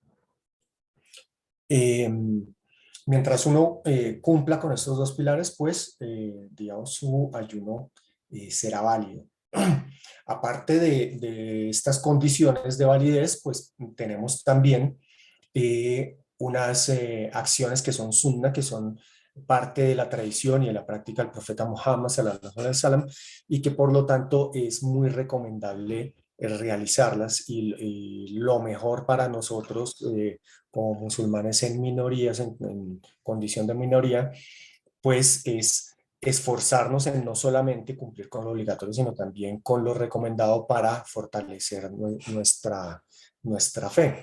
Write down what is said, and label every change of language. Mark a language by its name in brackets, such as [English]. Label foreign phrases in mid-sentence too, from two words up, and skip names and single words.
[Spanish] Eh, Mientras uno cumpla con estos dos pilares, pues, digamos, su ayuno será válido. Aparte de estas condiciones de validez, pues tenemos también unas acciones que son sunna, que son parte de la tradición y de la práctica del profeta Muhammad [Arabic] صلى الله عليه وسلم, [Spanish] y que por lo tanto es muy recomendable realizarlas, y lo mejor para nosotros como musulmanes en minorías, en condición de minoría, pues es esforzarnos en no solamente cumplir con lo obligatorio, sino también con lo recomendado para fortalecer nuestra fe.